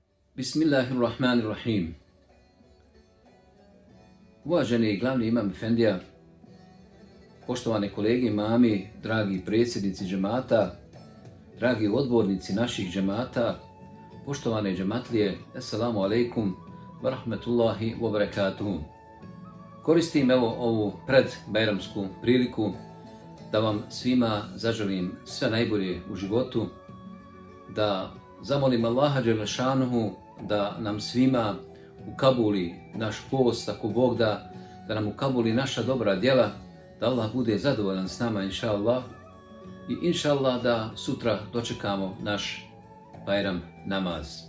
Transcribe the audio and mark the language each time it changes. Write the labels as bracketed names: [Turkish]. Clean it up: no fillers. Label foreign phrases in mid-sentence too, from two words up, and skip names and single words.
[Arabic] Bismillahirrahmanirrahim. [Bosnian] Uvaženi glavni imam efendija, poštovane kolege imami, dragi predsjednici džemata, dragi odbornici naših džemata, poštovane džematlije, [Arabic] السلام عليكم ورحمة الله وبركاته. [Bosnian] Koristim ovu predbajramsku priliku da vam svima zaželim sve najbolje u životu, da zamolim Allaha Đelešanuhu da nam svima ukabuli naš post, ako Bog da nam ukabuli naša dobra djela, da Allah bude zadovoljan s nama, [Arabic] إن شاء الله, [Bosnian] i [Arabic] إن شاء الله [Bosnian] da sutra dočekamo naš Bajram namaz.